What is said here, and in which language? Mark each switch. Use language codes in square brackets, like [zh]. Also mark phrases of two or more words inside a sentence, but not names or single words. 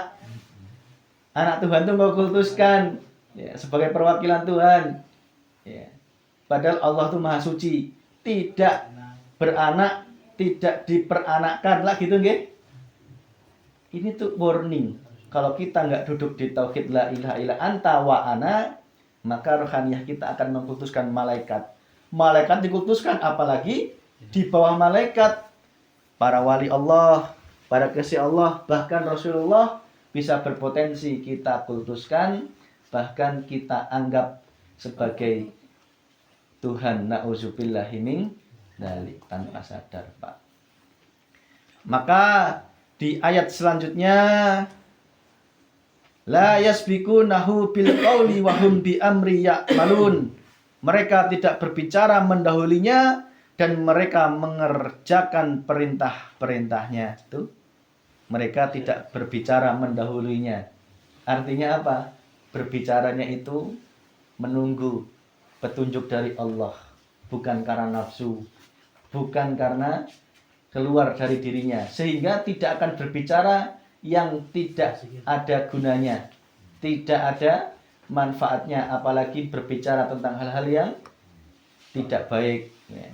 [id] Anak Tuhan itu engkau kultuskan, ya, sebagai perwakilan Tuhan. Ya. Padahal Allah itu Maha Suci, tidak beranak, tidak diperanakkan lah gitu nggih. Ini tuh warning. Kalau kita nggak duduk di tauhid [ar] la ilaha illa anta wa ana, [id] maka rohaniyah kita akan mengkultuskan malaikat. Malaikat dikultuskan, apalagi di bawah malaikat para wali Allah, para kasih Allah, bahkan Rasulullah bisa berpotensi kita kultuskan, bahkan kita anggap sebagai Tuhan. [ar] Na'udzubillahi min dzalik, [id] tanpa sadar, Pak. Maka di ayat selanjutnya [ar] la yasbiqunahu bil qauli wa hum bi amri ya'malun. [id] Mereka tidak berbicara mendahulinya dan mereka mengerjakan perintah-perintahnya. Itu mereka tidak berbicara mendahulunya. Artinya apa? Berbicaranya itu menunggu petunjuk dari Allah, bukan karena nafsu, bukan karena keluar dari dirinya, sehingga tidak akan berbicara yang tidak ada gunanya, tidak ada manfaatnya, apalagi berbicara tentang hal-hal yang tidak baik, ya.